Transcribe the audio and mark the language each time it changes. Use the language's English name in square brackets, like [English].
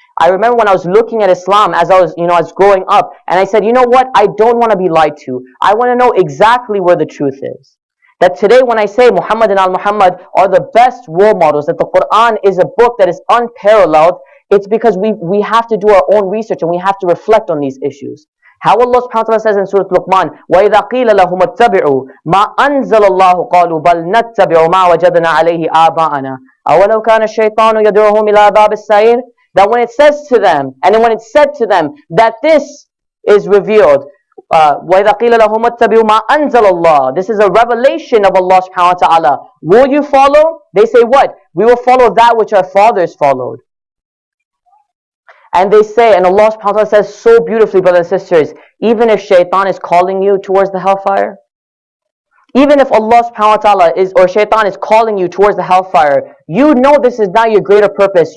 [English] I remember when I was looking at Islam as I was growing up, and I said, what? I don't want to be lied to. I want to know exactly where the truth is. That today when I say Muhammad and Al-Muhammad are the best role models, that the Quran is a book that is unparalleled, it's because we have to do our own research and we have to reflect on these issues. How Allah subhanahu wa ta'ala says in Surah Luqman, [Arabic] وَإِذَا قِيلَ لَهُمُ اتَّبِعُوا مَا أَنزَلَ اللَّهُ قَالُوا بَلْ نَتَّبِعُ مَا وَجَدْنَا عَلَيْهِ آبَاءَنَا أَوَلَوْ كَانَ الشَّيْطَانُ يَدْعُوهُمْ إِلَى بَابِ السَّعِيرِ. [English] That when it says to them, and then when it said to them, that this is revealed, [Arabic] وَإِذَا قِيلَ لَهُمُ اتَّبِعُوا مَا أَنزَلَ اللَّهُ. [English] This is a revelation of Allah subhanahu wa ta'ala. Will you follow? They say what? We will follow that which our fathers followed. And they say, and Allah subhanahu wa ta'ala says so beautifully, brothers and sisters, even if shaitan is calling you towards the hellfire, even if Allah subhanahu wa ta'ala or shaitan is calling you towards the hellfire, you know this is not your greater purpose.